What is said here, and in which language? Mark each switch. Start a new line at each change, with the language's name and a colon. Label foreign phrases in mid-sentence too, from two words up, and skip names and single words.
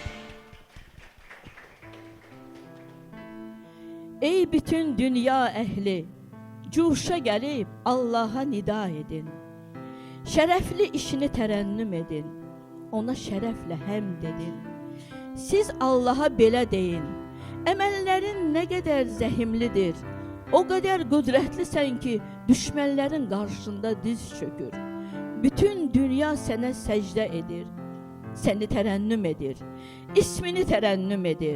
Turkish: Ey bütün dünya ehli, cuşa gelip Allah'a nida edin. Şerefli işini terennüm edin, ona şerefle hem dedin.
Azerbaijani: Siz Allah'a belə deyin, əməllərin nə qədər zəhimlidir, o qədər qüdrətlisən ki, düşmənlərin qarşında diz çökür. Bütün dünya sənə səcdə edir, səni tərənnüm edir, ismini tərənnüm edir.